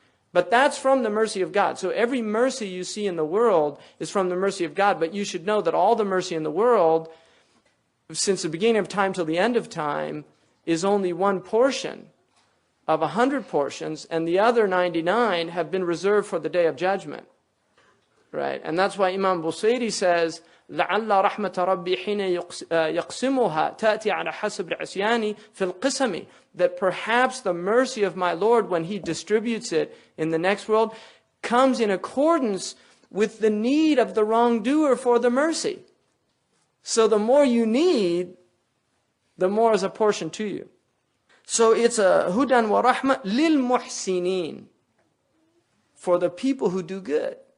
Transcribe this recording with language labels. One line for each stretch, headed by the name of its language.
English: But that's from the mercy of God. So every mercy you see in the world is from the mercy of God. But you should know that all the mercy in the world, since the beginning of time till the end of time, is only one portion of 100 portions, and the other 99 have been reserved for the day of judgment. Right? And that's why Imam Busayri says,
Arabic: لَعَلَّ رَحْمَةَ رَبِّي حِينَ يَقْسِمُهَا تَأْتِي عَلَى حَسَبِ الْعِصْيَانِ فِي الْقِسَمِ.
English: That perhaps the mercy of my Lord, when he distributes it in the next world, comes in accordance with the need of the wrongdoer for the mercy. So the more you need, the more is a portion to you. So it's a
Arabic: hudan wa rahma lil muhsinin,
English: for the people who do good.